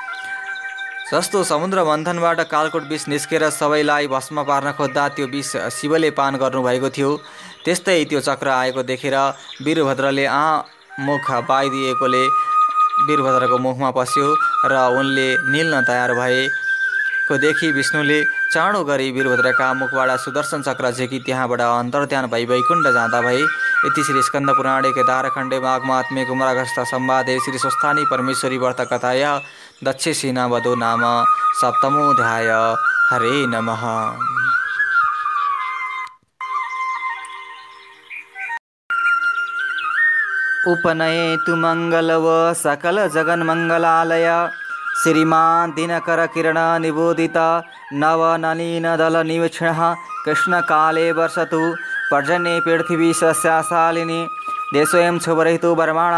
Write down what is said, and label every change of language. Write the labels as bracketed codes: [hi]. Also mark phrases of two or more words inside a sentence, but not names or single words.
[ne] जस्तो समुद्र मन्थनबाट कालकोट विष निस्केर सबैलाई भस्म पार्न खोज्दा त्यो विष शिवले पान गर्नुभएको थियो, त्यस्तै त्यो चक्र आएको देखेर वीरभद्रले मुख बाइदिएकोले वीरभद्रको मुखमा पस्यो र उनले निल्न तयार भएको देखि विष्णुले चाँडो गरी वीरभद्रका मुखबाट सुदर्शन चक्र झेकी त्यहाँबाट अन्तर्ध्यान भई वैकुण्ठ जाँदा भए। [sa] इति श्री स्कन्द पुराणे केदारखण्डे माघमात्म्ये कुमारगस्थ संवादे श्री स्वस्थानी परमेश्वरी व्रत कथाया दक्षसेना वधो नाम सप्तमोऽध्याय। हरे नमः। उपनयेतु मंगलव सकल जगन मंगलालय श्रीमान दिनकर किरण निबोधित नव नलिन दल निवीक्षण कृष्ण काले वर्षतु पर्जन्ये पृथ्वी सस्याशालिनी देशोऽयं क्षोभरहितो वर्माणा